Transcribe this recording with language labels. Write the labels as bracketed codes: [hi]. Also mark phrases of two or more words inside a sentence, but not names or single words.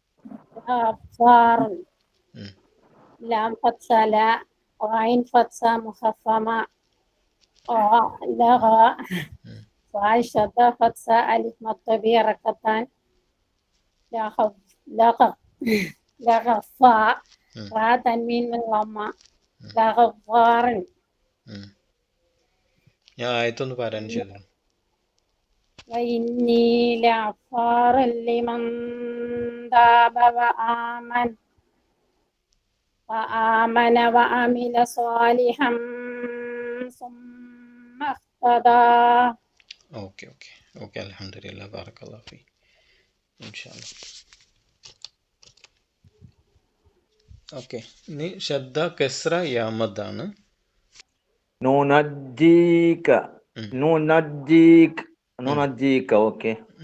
[ar] لام فتحة لا، عين فتحة مخففة، لغا، فا شدة فتحة ألف مد بحركتين، لغفا را تنوين لمّا، لغفارا. [ml] ഞാൻ ആയത്തൊന്ന് പാരായണം ചെയ്തു. [ar] وإني لغفار لمن تاب وآمن وعمل صالحا ثم اهتدى. ഓക്കെ, الحمد لله، بارك الله في. [ml] ഇൻഷാല്ലാ. ഓക്കെ, ഇനി [ar] شدة كسرة [ml] യാമദാണ്. [ar] ننجيك [ml] ഓക്കെ.